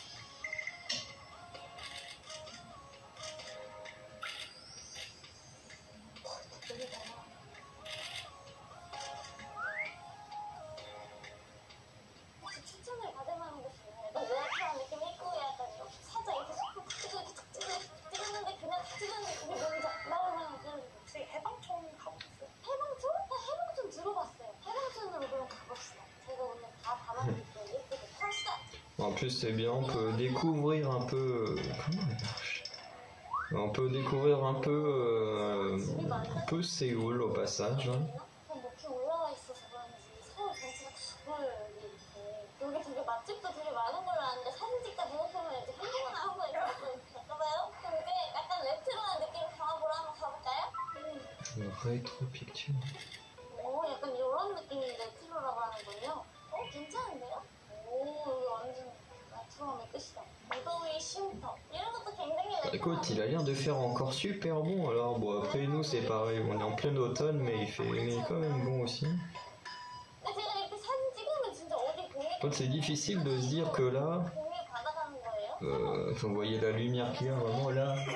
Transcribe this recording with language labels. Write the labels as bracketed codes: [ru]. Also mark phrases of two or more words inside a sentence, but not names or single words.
[ko] 추천을 받을 만한 곳이네. 의아한 느낌이 있고 약간 이렇게 살짝 이렇게 손톱 찍었는데 그냥 찍었는데 그게 뭔지 나오면 혹시 해방촌 가보셨어요? 해방촌? 해방촌 들어봤어요. 해방촌으로 그럼 가봅시다. 제가 오늘 다 담아드릴게요. [fr] En plus c'est bien, on peut découvrir un peu... Comment elle marche? On peut découvrir un peu Séoul au passage, hein. [en] Rétro picture. [ko] 약간 이런 느낌이 레트로라고 하는군요. 괜찮은데요? 여기 완전 레트로함의 끝이다. 무더위 쉼터. 이런 것도 굉장히 [fr] Écoute, il a l'air de faire encore super bon. Alors bon, après nous c'est pareil, on est en plein automne, mais il est quand même bon aussi. En fait, c'est difficile de se dire que là, vous voyez la lumière qu'il y a vraiment là.